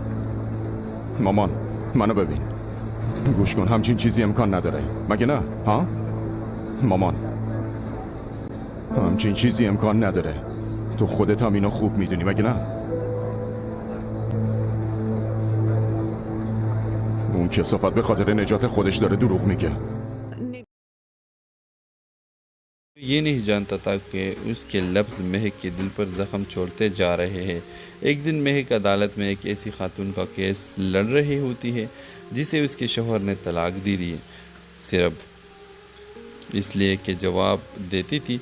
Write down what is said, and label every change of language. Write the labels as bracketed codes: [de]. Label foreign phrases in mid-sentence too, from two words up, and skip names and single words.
[fa] مامان منو ببین، گوش کن، همچین چیزی امکان نداره مگه نه؟ ها؟ مامان همچین چیزی امکان نداره. تو خودت هم اینو خوب میدونی مگه نه؟ اون کثافت به خاطر نجات خودش داره دروغ میگه. [ur] یہ نہیں جانتا تھا کہ اس کے لفظ مہک کے دل پر زخم چھوڑتے جا رہے ہیں۔ ایک دن مہک عدالت میں ایک ایسی خاتون کا کیس لڑ رہی ہوتی ہے جسے اس کے شوہر نے طلاق دی دی، صرف اس لیے کہ جواب دیتی تھی۔